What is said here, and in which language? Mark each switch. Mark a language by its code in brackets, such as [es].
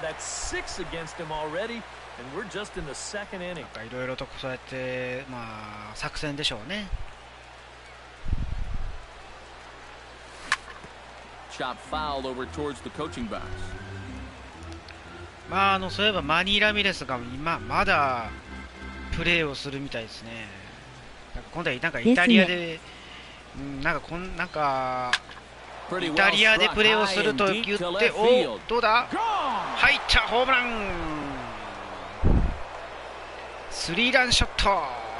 [en] That's 6 against him already, and we're just in the second inning. [ja] いろいろとそうやってまあ作戦でしょうね。 [en] Shot fouled over towards the coaching box. [ja] まあそういえばマニー・ラミレスが今まだプレーをするみたいですね。今度はなんかイタリアで、なんかイタリアでプレーをすると言って、お、どうだ？入ったホームラン。スリーランショット。